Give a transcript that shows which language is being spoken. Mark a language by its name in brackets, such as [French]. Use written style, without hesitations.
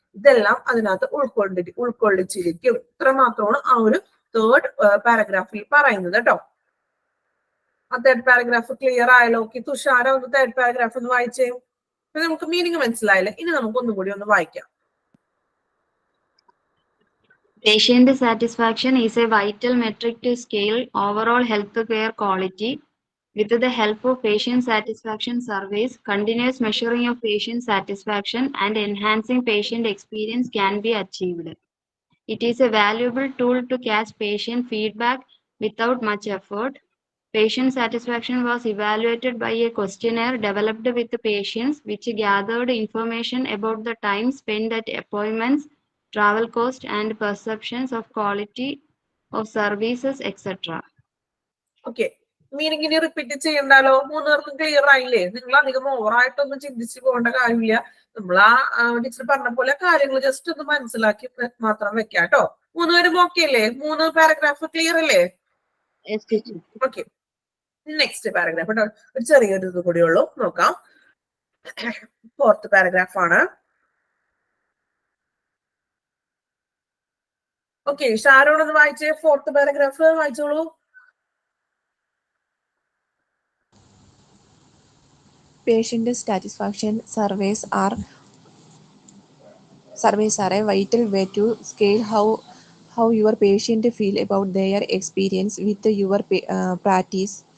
[Malayalam] ഇതെല്ലാം അതിനകത്ത് ഉൾക്കൊള്ളിച്ചിരിക്കും. ഇത്രമാത്രമാണ് ആ ഒരു തേർഡ് പാരഗ്രാഫിൽ പറയുന്നത് കേട്ടോ. ആ തേർഡ് പാരഗ്രാഫ് ക്ലിയർ ആയല്ലോ? ഓക്കെ, തുഷാര ഒന്ന് തേർഡ് പാരഗ്രാഫ് ഒന്ന് വായിച്ചേ. നമുക്ക് മീനിങ് മനസ്സിലായില്ലേ? ഇനി നമുക്ക് ഒന്നും കൂടി ഒന്ന് വായിക്കാം. [English] Patient satisfaction is a vital metric to scale overall healthcare quality. With the help of patient satisfaction surveys, continuous measuring of patient satisfaction and enhancing patient experience can be achieved. It is a valuable tool to catch patient feedback without much effort. Patient satisfaction was evaluated by a questionnaire developed with the patients, which gathered information about the time spent at appointments, travel cost, and perceptions of quality of services, etc. [Malayalam] Okay, meaning ഇനി repeat ചെയ്യണ്ടാലോ? മൂന്ന് പേർക്കും clear ആയില്ലേ? നിങ്ങൾ അധികം ഓവറായിട്ടൊന്നും ചിന്തിച്ച് പോകേണ്ട കാര്യമില്ല. നമ്മൾ ആ ടീച്ചർ പറഞ്ഞ പോലെ കാര്യങ്ങൾ ജസ്റ്റ് ഒന്ന് മനസ്സിലാക്കി മാത്രം വെക്കാം കേട്ടോ. മൂന്നുപേരും ഓക്കെ അല്ലേ? 3 പാരഗ്രാഫ് ക്ലിയർ അല്ലേ? [English] Yes, teacher. [Malayalam] Okay, next paragraph കേട്ടോ. ഒരു ചെറിയൊരു ഇത് കൂടി ഉള്ളൂ, നോക്കാം. 4th പാരഗ്രാഫ് ആണ്. ഓക്കെ, ഷാരോൺ ഒന്ന് വായിച്ചേ. 4th പാരഗ്രാഫ് വായിച്ചോളൂ. [English] Patient satisfaction surveys are a vital way to scale how your patient feel about their experience with your practice.